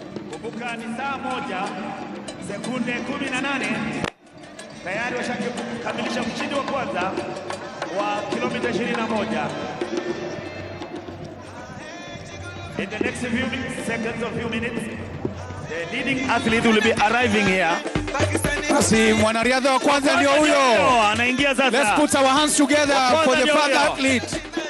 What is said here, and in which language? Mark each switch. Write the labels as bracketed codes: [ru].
[sw] Kumbuka ni saa 1 sekunde 18. Tayari washakamilisha mshindi wa kwanza wa kilomita 21. [en] In the next few seconds or few minutes, the leading athlete will be arriving here. [sw] Basi mwanariadha wa kwanza ndio huyo. Anaingia sasa. [en] Let's put our hands together for the further athlete.